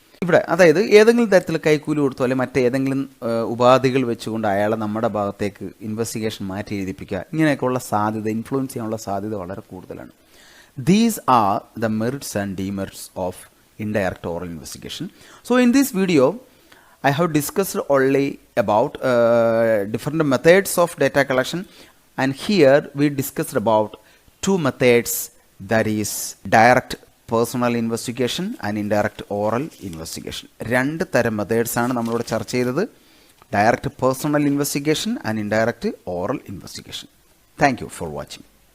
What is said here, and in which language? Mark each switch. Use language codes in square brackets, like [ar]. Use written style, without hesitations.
[ml] ഇവിടെ അതായത് ഏതെങ്കിലും തരത്തിൽ കൈക്കൂലി കൊടുത്തോ അല്ലെങ്കിൽ മറ്റേതെങ്കിലും ഉപാധികൾ വെച്ചുകൊണ്ട് അയാളെ നമ്മുടെ ഭാഗത്തേക്ക് ഇൻവെസ്റ്റിഗേഷൻ മാറ്റി എഴുതിപ്പിക്കുക, ഇങ്ങനെയൊക്കെയുള്ള സാധ്യത, ഇൻഫ്ലുവൻസ് ചെയ്യാനുള്ള സാധ്യത വളരെ കൂടുതലാണ്. [en] These are the merits and demerits of indirect oral investigation. So in this video I have discussed only about different methods of data collection, and here we discussed about two methods, that is direct personal investigation and indirect oral investigation. [ml] രണ്ട് തരം methods ആണ് നമ്മളിവിടെ ചർച്ച ചെയ്തത്, direct personal investigation and indirect oral investigation. [en] Thank you for watching.